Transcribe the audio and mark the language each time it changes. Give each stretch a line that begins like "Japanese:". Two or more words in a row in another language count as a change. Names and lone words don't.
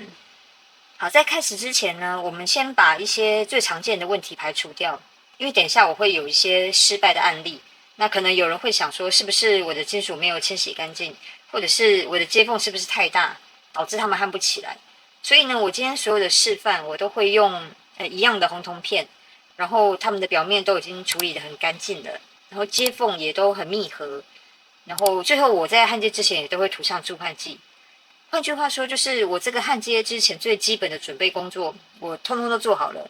Chinese: 好，在開始之前呢，我們先把一些最常見的問題排除掉，因為等一下我會有一些失敗的案例。那可能有人會想說，是不是我的金屬沒有清洗乾淨，或者是我的接縫是不是太大，導致它們焊不起來？所以呢，我今天所有的示範，我都會用一樣的紅銅片，然後它們的表面都已經處理得很乾淨了，然後接縫也都很密合，然後最後我在焊接之前也都會塗上助焊劑。換句話說，就是我這個焊接之前最基本的準備工作，我通通都做好了。